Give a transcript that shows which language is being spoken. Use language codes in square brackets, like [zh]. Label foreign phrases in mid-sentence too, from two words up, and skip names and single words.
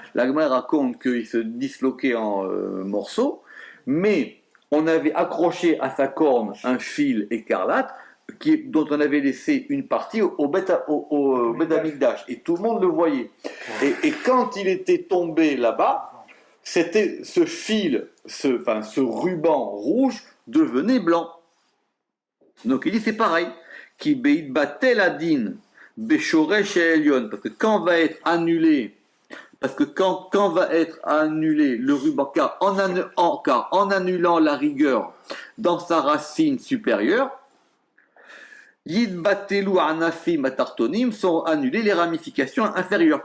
[fr] La Gemara raconte qu'il se disloquait en morceaux, mais on avait accroché à sa corne un fil écarlate, dont on avait laissé une partie au [he] בית המקדש, [fr] et tout le monde le voyait. Et quand il était tombé là-bas, c'était ce fil, ce ruban rouge devenait blanc. Donc il dit c'est pareil, [he] כי בטל הדין בשורש עליון, [fr] parce que quand va être annulé le ruban, car en annulant la rigueur dans sa racine supérieure, [he] יתבטלו ענפים תחתונים, [fr] sont annulées les ramifications inférieures.